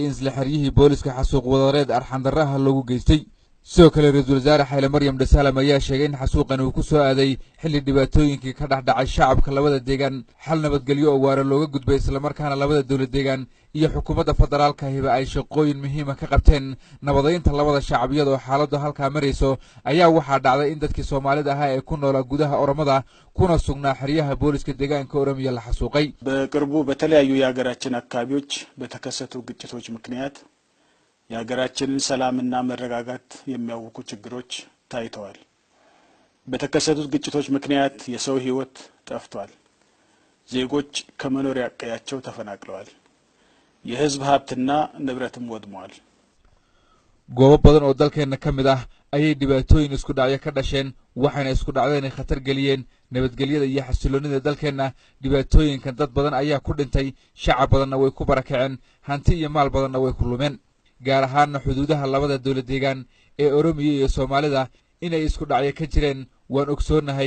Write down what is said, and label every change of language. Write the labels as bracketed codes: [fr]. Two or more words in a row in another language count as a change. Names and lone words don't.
[so] in isla xiriyihii booliska xasuuq wadareed arxan darraha loogu geystay sidoo kale ra'iisul wasaare Hailemaryam Desalegn ayaa sheegay in xasuuqan uu ku soo aaday xilli dhibaatooyinkii ka dhaxdhacay shacabka labada deegaan xal nabadgelyo oo waara looga gudbay isla markaana labada dawlad deegaan iyo xukuumadda federaalka hiba ay shaqooyin muhiim ah ka qabteen nabadeynta labada shacab iyadoo xaaladdu halka marayso ayaa waxaa dhacday in dadkii Soomaalida ahaa ee ku noolaa gudaha Oromada kuna sugnaa xiriyaha booliska deegaanka Oromiya la xasuuqay [am] በቅርቡ በተለያዩ የሀገራችን አካባቢዎች በተከሰቱ ግጭቶች ምክንያት የሀገራችንን ሰላምና መረጋጋት የሚያውኩ ችግሮች ታይተዋል። በተከሰቱት ግጭቶች ምክንያት የሰው ህይወት ጠፍቷል። ዜጎች ከመኖሪያ ቀያቸው ተፈናቅለዋል። የህዝብ ሀብትና ንብረትም ወድመዋል። [so] goobo badan oo dalkeena kamid ah ayay dhibaatooyin isku dhacyo ka dhasheen waxaana isku dhacdeen khatar galiyeen nabadgelyada iyo xasiloonida dalkeena dhibaatooyinkan dad badan ayaa ku dhintay shacab badanna way ku barakaceen hanti iyo maal badanna way ku lumeen gaar ahaan xuduudaha labada dawlad deegaan ee Oromiya iyo Soomaalida inay isku dhacyo ka jireen waan ogsoonahay